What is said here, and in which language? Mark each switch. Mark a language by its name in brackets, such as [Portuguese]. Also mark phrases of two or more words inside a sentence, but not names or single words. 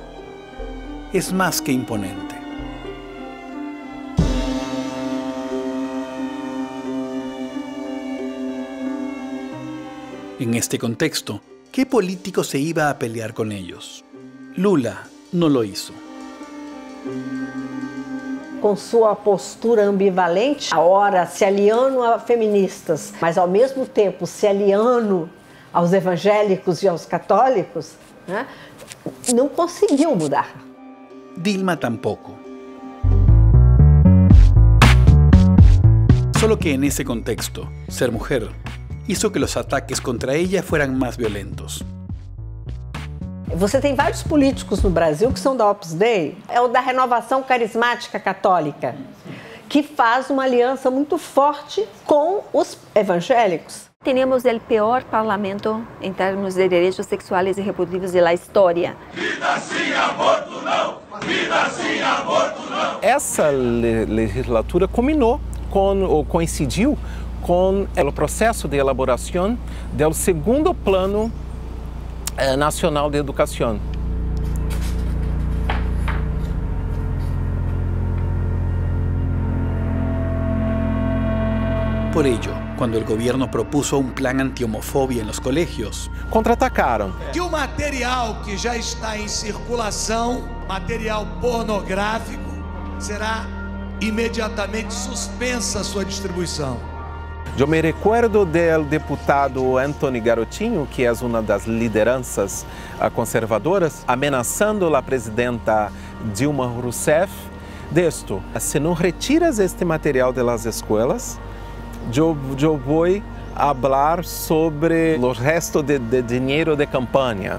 [Spanish] Es más que imponente. En este contexto, ¿qué político se iba a pelear con ellos? Lula no lo hizo. [Portuguese] Com sua postura ambivalente, a hora se aliando a feministas, mas ao mesmo tempo se aliando aos evangélicos e aos católicos, né, não conseguiu mudar. [Spanish] Dilma tampoco. Solo que en ese contexto, ser mujer hizo que los ataques contra ella fueran más violentos. [Portuguese] Você tem vários políticos no Brasil que são da Opus Dei, é o da Renovação Carismática Católica, que faz uma aliança muito forte com os evangélicos. [Spanish] Tenemos el peor parlamento en términos de derechos sexuales y reproductivos de la historia. [Portuguese] Vida sem aborto não! Vida sem aborto não! Essa legislatura culminou ou coincidiu com o processo de elaboração do segundo plano nacional de educação. [Spanish] Por ello, cuando el gobierno propuso un plan antihomofobia en los colegios, [Portuguese] contra-atacaram. Que o material que já está em circulação, material pornográfico, será imediatamente suspensa a sua distribuição. Eu me recuerdo do deputado Antony Garotinho, que é uma das lideranças conservadoras, ameaçando a presidenta Dilma Rousseff, disto: se não retiras este material das escolas, eu vou falar sobre o resto de dinheiro de campanha.